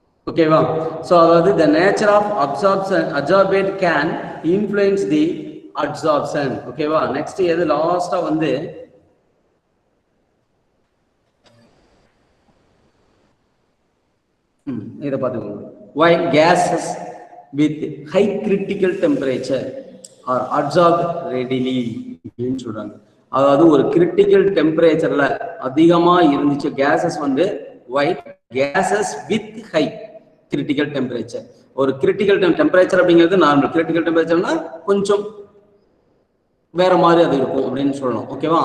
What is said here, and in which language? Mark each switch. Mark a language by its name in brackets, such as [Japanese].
[English] ஓகேவா? சோ அதாவது the nature of absorbate can influence the absorption. ஓகேவா? [Tamil] நெக்ஸ்ட் எது லாஸ்டா வந்து இத பாத்துக்கோங்க. [English] Why gases with high critical temperature are absorbed readily [Tamil] அப்படின்னு சொல்றாங்க. அதாவது ஒரு கிரிட்டிக்கல் டெம்பரேச்சர்ல அதிகமா இருந்துச்சு கேசஸ் வந்து [English] gases with high critical temperature. [Tamil] ஒரு கிரிட்டிக்கல் டெம்பரேச்சர் அப்படிங்கிறது நார்மல், கிரிட்டிக்கல் டெம்பரேச்சர்னா கொஞ்சம் வேற மாதிரி அது இருக்கும் அப்படின்னு சொல்லலாம். ஓகேவா?